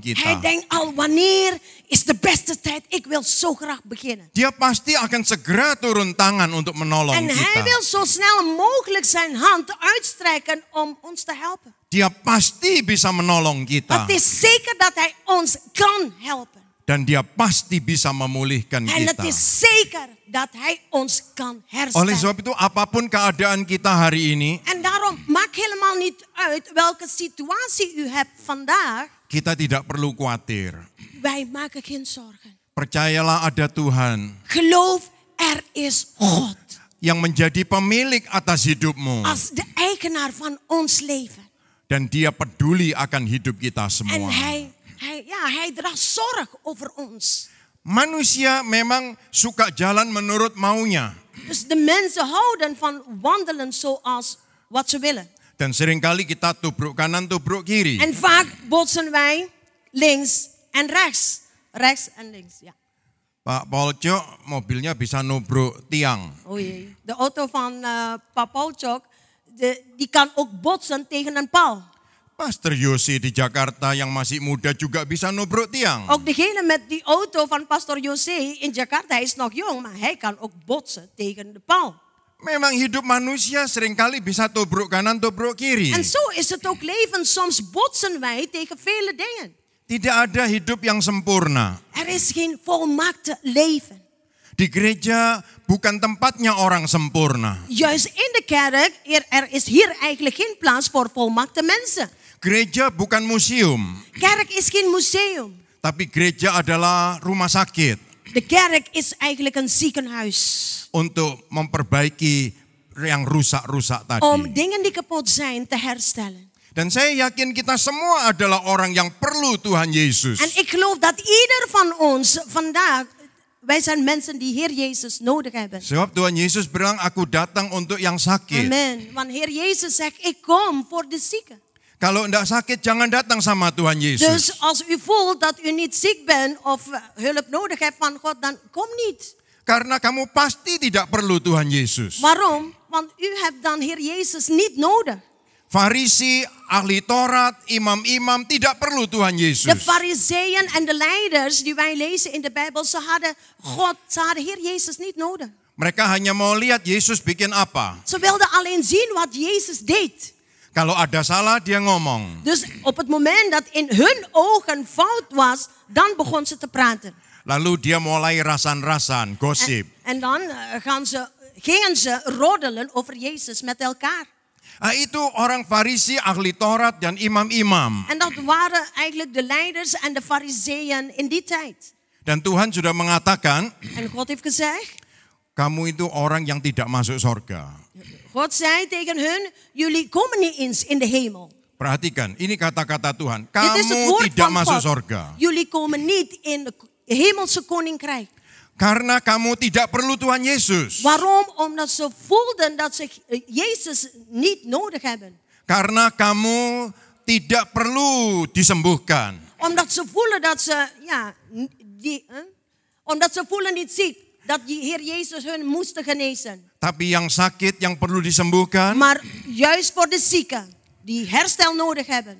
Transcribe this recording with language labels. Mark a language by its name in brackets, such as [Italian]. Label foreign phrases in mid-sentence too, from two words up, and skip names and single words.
[Dutch] hij [Indonesian] kita. [Dutch] denkt al, wanneer is de beste tijd? Ik wil zo graag beginnen. [Indonesian] Dia pasti akan segera turun tangan untuk menolong [Dutch] En hij [Indonesian] kita. [Dutch] wil zo snel mogelijk zijn hand uitstrekken om ons te helpen. [Indonesian] Dia pasti bisa menolong kita. [Dutch] Het is zeker dat hij ons kan helpen. [Indonesian] Dan dia pasti bisa memulihkan [Dutch] En het [Indonesian] kita. [Dutch] is zeker dat hij ons kan [Indonesian] Oleh [Dutch] herstellen. [Indonesian] sebab itu apapun keadaan kita hari ini, [Dutch] En daarom maakt helemaal niet uit welke situatie u hebt vandaag. [Indonesian] kita tidak perlu khawatir. [Dutch] Wij maken geen zorgen. [Indonesian] Percayalah ada Tuhan [Dutch] Geloof, er is God. [Indonesian] yang menjadi pemilik atas hidupmu. [Dutch] Als de eigenaar van ons leven. [Indonesian] Dan dia peduli akan hidup kita [Dutch] En [Indonesian] semua. [Dutch] hij draagt zorg over ons. [Indonesian] Manusia memang suka jalan menurut maunya. [Dutch] Dus de mensen houden van wandelen zoals wat ze willen. [Indonesian] Dan seringkali kita tubruk kanan, tubruk kiri. [Dutch] En vaak botsen wij links en rechts. Rechts en links, ja. [Indonesian] Pak Polcok mobilnya bisa nubruk tiang. [Dutch] Oh jee. De auto van Pak Polcok, die kan ook botsen tegen een paal. [Indonesian] Pastor Yosi di Jakarta yang masih muda juga bisa nubruk tiang. [Dutch] Ook degene met die auto van Pastor Jose in Jakarta, hij is nog jong, maar hij kan ook botsen tegen de paal. [Indonesian] Memang hidup manusia seringkali bisa tubruk kanan, tubruk kiri. [Dutch] En zo is het ook leven. Soms botsen wij tegen vele dingen. [Indonesian] Tidak ada hidup yang sempurna. [Dutch] Er is geen volmaakte leven. [Indonesian] Di gereja bukan tempatnya orang sempurna. [Dutch] Juist in de kerk, er is hier eigenlijk geen plaats voor volmaakte mensen. [Indonesian] Gereja bukan museum, [Dutch] Kerk is geen museum. [Indonesian] tapi gereja adalah rumah sakit [Dutch] De kerk is eigenlijk een ziekenhuis. [Indonesian] untuk memperbaiki yang rusak-rusak tadi. [Dutch] Om dingen die kapot zijn te herstellen. [Indonesian] Dan saya yakin kita semua adalah orang yang perlu Tuhan Yesus. [Dutch] En ik geloof dat ieder van ons vandaag, wij zijn mensen die Heer Jezus nodig hebben. [Indonesian] Sebab Tuhan Yesus bilang, aku datang untuk yang sakit. Amen. [Dutch] Want Heer Jezus zegt, ik kom voor de zieken. [Indonesian] Kalau enggak sakit, jangan datang sama Tuhan Yesus. [Dutch] Dus als u voelt dat u niet ziek bent of hulp nodig hebt van God, dan kom niet. [Indonesian] Karena kamu pasti tidak perlu Tuhan Yesus. [Dutch] Waarom? Want u hebt dan Heer Jezus niet nodig. [Indonesian] Farisi, ahli Taurat, imam-imam tidak perlu Tuhan Yesus. [Dutch] De fariseeën en de leiders die wij lezen in de Bijbel, ze hadden Heer Jezus niet nodig. [Indonesian] Mereka hanya mau lihat Yesus bikin apa. [Dutch] Ze wilden alleen zien wat Jezus deed. [Indonesian] Kalau ada salah dia ngomong. [Dutch] Dus op het moment dat in hun ogen fout was, dan begon ze te praten. [Indonesian] Lalu dia mulai rasan-rasan, gosip. [Dutch] En dan gingen ze roddelen over Jezus met elkaar. [Indonesian] Itu orang Farisi, ahli Taurat dan imam-imam. [Dutch] En dat waren eigenlijk de leiders en de fariseeën in die tijd. [Indonesian] Dan Tuhan sudah mengatakan, [Dutch] En God heeft gezegd, [Indonesian] kamu itu orang yang tidak masuk surga. [Dutch] God zei tegen hun, jullie komen niet eens in de hemel. [Indonesian] Perhatikan, ini kata-kata Tuhan. [Dutch] Dit is het [Indonesian] Kamu [Dutch] woord [Indonesian] tidak [Dutch] van [Indonesian] masuk [Dutch] God. [Indonesian] surga. [Dutch] Jullie komen niet in het hemelse koninkrijk. [Indonesian] Karena kamu tidak perlu Tuhan Yesus. [Dutch] Waarom? Omdat ze voelden dat ze Jezus niet nodig hebben. [Indonesian] Karena kamu tidak perlu disembuhkan. [Dutch] Omdat ze voelen dat ze, omdat ze voelen niet ziek. Dat de Heer Jezus hun moest genezen. [Indonesian] Tapi yang sakit, yang perlu disembuhkan, [Dutch] Maar juist voor de zieken die herstel nodig hebben.